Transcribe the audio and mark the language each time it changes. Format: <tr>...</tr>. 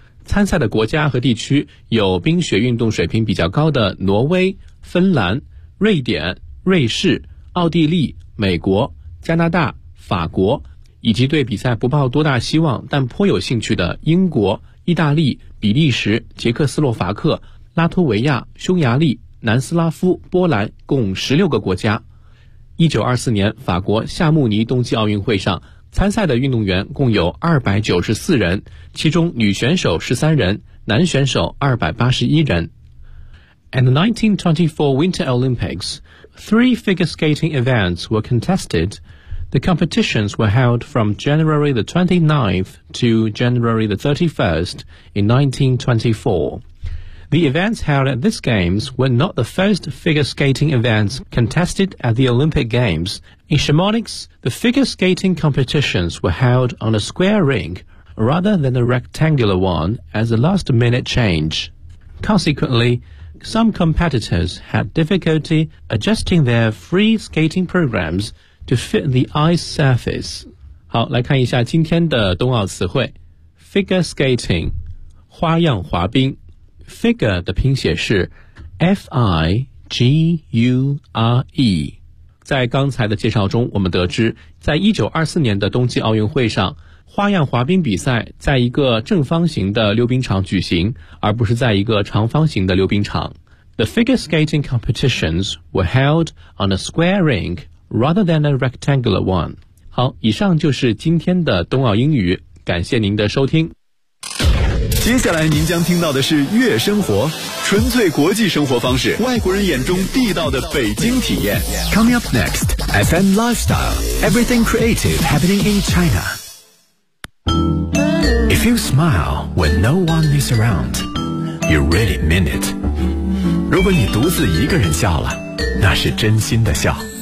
<zh>参赛的国家和地区有冰雪运动水平比较高的挪威、芬兰、瑞典、瑞士、奥地利、美国、加拿大、法国，以及对比赛不抱多大希望但颇有兴趣的英国、意大利、比利时、捷克斯洛伐克、拉脱维亚、匈牙利、南斯拉夫、波兰，共16个国家。 1924年法国夏慕尼冬季奥运会上参赛的运动员共有294人，其中女选手13人，男选手281人。</zh> <en>At the 1924 Winter Olympics, three figure skating events were contested. The competitions were held from January the 29th to January the 31st in 1924. The events held at these games were not the first figure skating events contested at the Olympic Games. In Chamonix, the figure skating competitions were held on a square ring rather than a rectangular one as a last-minute change. Consequently, some competitors had difficulty adjusting their free skating programs to fit the ice surface.</en> <zh>好，来看一下今天的冬奥词汇。</zh> <en>Figure skating,</en> <zh>花样滑冰。Figure 的拼写是 F-I-G-U-R-E。在刚才的介绍中我们得知，在1924年的冬季奥运会上，花样滑冰比赛在一个正方形的溜冰场举行，而不是在一个长方形的溜冰场。</zh> <en>The figure skating competitions were held on a square ring rather than a rectangular one.</en> <zh>好，以上就是今天的冬奥英语，感谢您的收听。接下来您将听到的是悦生活，纯粹国际生活方式，外国人眼中地道的北京体验。</zh> <en>Coming up next, FM Lifestyle, everything creative happening in China. If you smile when no one is around, you really mean it.</en> <zh>如果你独自一个人笑了，那是真心的笑。</zh>